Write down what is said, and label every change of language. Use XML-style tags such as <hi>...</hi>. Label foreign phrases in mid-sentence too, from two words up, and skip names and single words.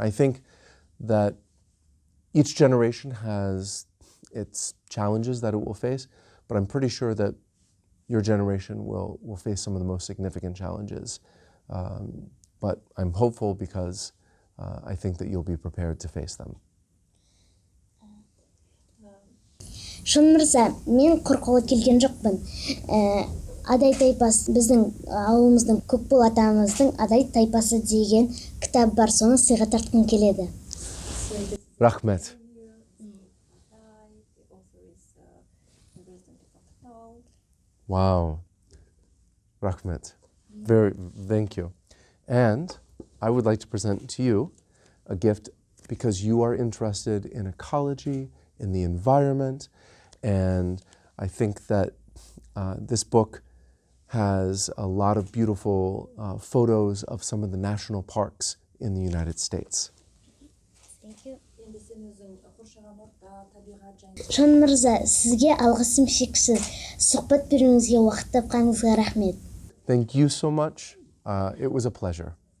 <en>I think that each generation has its challenges that it will face, but I'm pretty sure that your generation will face some of the most significant challenges. But I'm hopeful because I think that you'll be prepared to face them.</en> <kk>Шон мырза, мен қорқуға келген жоқпын. Адай тайпасы, біздің ауылымыздың Көкбол атамыздың Адай тайпасы деген кітап бар, соны сыйға тартқым келеді. Рахмет. Wow. Рахмет.</kk> <en>Thank you. And I would like to present to you a gift because you are interested in ecology, in the environment, and I think that this book has a lot of beautiful photos of some of the national parks in the United States. Thank you.</en> <kk>Шон мырза, сізге алғысым шексіз. Сұхбат беруіңізге уақыт тапқаныңызға рахмет.</kk> <en>Thank you so much. It was a pleasure.</en>